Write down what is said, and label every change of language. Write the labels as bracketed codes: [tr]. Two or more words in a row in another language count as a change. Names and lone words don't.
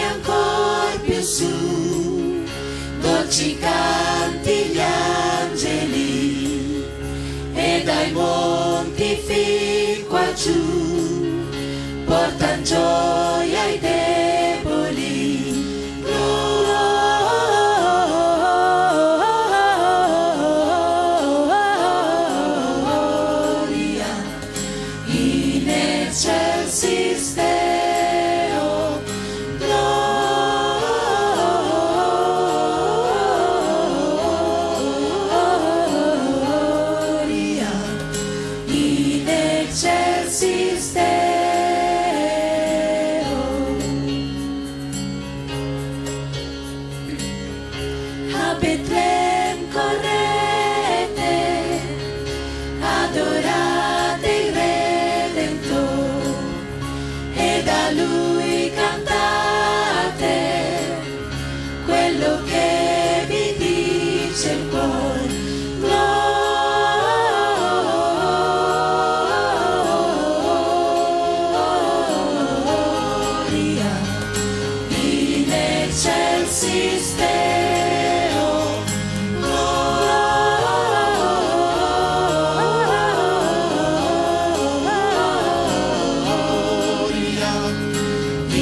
[it] ancor più su, dolci canti gli angeli, e dai monti fin qua giù, portan gioia ai deboli. [la] Excelsis Deo, gloria, in excelsis Deo. [it] A Betlem correte, adorate il Redentore, e da Lui cantate quello che vi dice il cuore. [la] Gloria, in excelsis Deo, gloria,